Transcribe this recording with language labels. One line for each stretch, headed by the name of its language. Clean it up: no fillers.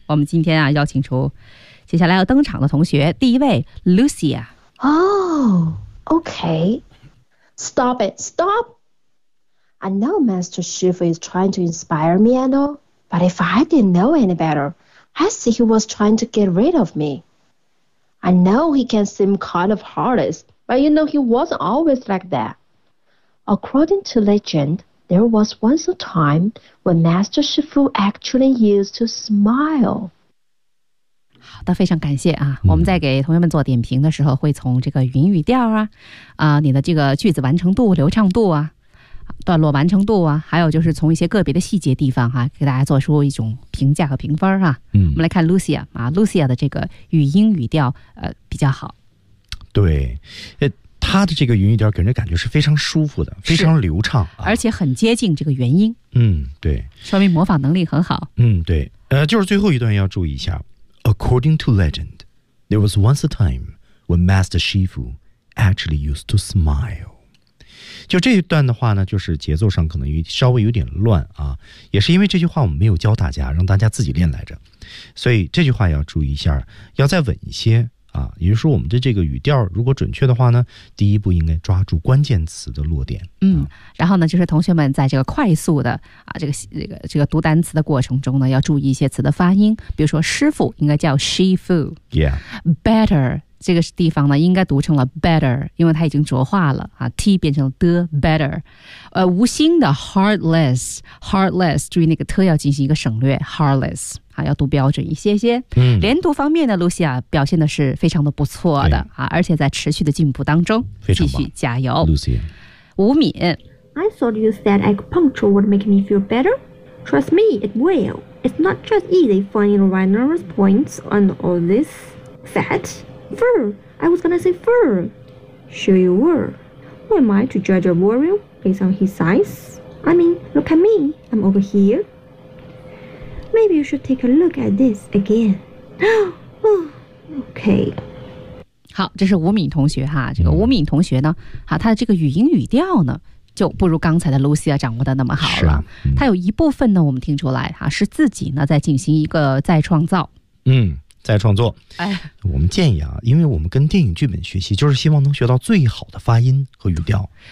Chinese: 我们今天啊，邀请出接下来要登场的同学，第一位 Lucia.
English: Oh, okay. Stop it, stop. I know Master Shifu is trying to inspire me and all, but if I didn't know any better, I'd say he was trying to get rid of me. I know he can seem kind of heartless. But you know, he wasn't always like that. According to legend, there was once a time when Master Shifu actually used to smile.
Chinese: 好的，非常感谢啊。我们在给同学们做点评的时候，会从这个云语调啊，你的这个句子完成度、流畅度啊，段落完成度啊，还有就是从一些个别的细节地方哈、啊，给大家做出一种评价和评分啊。我们来看 Lucia 啊 ，Lucia 的这个语音语调比较好。对，他的这个云语调给人的感觉是非常舒服的，非常流畅、啊、而且很接近这个元音。对，说明模仿能力很好。对，就是最后一段要注意一下。
English: According to legend, there was once a time when Master Shifu actually used to smile.
Chinese: 就这一段的话呢，就是节奏上可能稍微有点乱啊，也是因为这句话我们没有教大家，让大家自己练来着，所以这句话要注意一下，要再稳一些啊，也就是说我们的这个语调如果准确的话呢，第一步应该抓住关键词的落点。嗯，然后呢就是同学们在这个快速的啊这个读单词的过程中呢，要注意一些词的发音，比如说师傅应该叫 shifu。
English: Yeah。
Chinese: Better 这个地方呢应该读成了 better， 因为它已经浊化了啊， T 变成了 the better。无心的 heartless 注意那个 t 要进行一个省略， heartless啊，要读标准一些些。嗯，连读方面呢，露西亚表现的是非常的不错的啊，而且在持续的进步当中，非常棒，继续加油，露西亚。吴敏
English: ，I thought you said acupuncture would make me feel better. Trust me, it will. It's not just easy finding the right nervous points on all this fat fur. I was gonna say fur. Sure you were. Who am I to judge a warrior based on his size? I mean, look at me. I'm over here. Maybe you should take a look at this again. Okay.
Chinese: 好，这是吴敏同学哈。这个吴敏同学呢，哈，他的这个语音语调呢，就不如刚才的 Lucia 掌握的那么好了。他有一部分呢，我们听出来哈，是自己呢在进行一个再创造。嗯，再创作。哎，我们建议啊，因为我们跟电影剧本学习，就是希望能学到最好的发音和语调。